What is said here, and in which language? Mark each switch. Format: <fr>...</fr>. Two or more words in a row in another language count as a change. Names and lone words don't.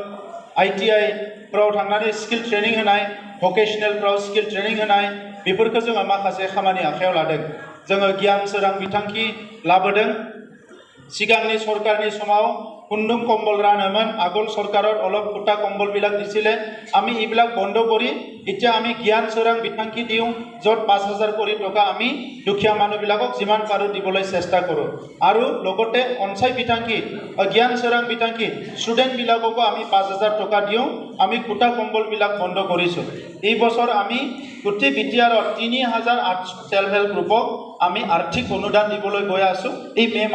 <brx>ITI फ्राव थांनानै</brx> <en>skill training</en> <brx>होनाय भकेशनेल फ्राव</brx> <en>skill training</en> <brx>होनाय बेफोरखौ जोङो माखासे खामानि आखायाव लादों जोङो गियान सोरां बिथांखि लाबोदों सिगांनि सरकारनि समाव खुन्दुं कम्बल रानोमोन</brx> <as>আগৰ চৰকাৰত অলপ খুটা কম্বল বিলাক দিছিলে আমি এইবিলাক বন্ধ কৰি এতিয়া আমি জ্ঞান সোৰাং বিথাংকি দিওঁ যত 5000 কোটি টকা আমি দুখীয়া মানুহবিলাকক যিমান পাৰো দিবলৈ চেষ্টা কৰো আৰু লগতে অনসাই বিথাংকি জ্ঞান সোৰাং বিথাংকি ষ্টুডেন্ট বিলাকক আমি 5000 টকা দিওঁ আমি খুটা কম্বল বিলাক বন্ধ কৰিছো এই বছৰ আমি গুটি বিটিয়াৰত 3800</as> <en>self help group</en> <as>আমি আৰ্থিক অনুদান দিবলৈ গৈ আছো এই</as>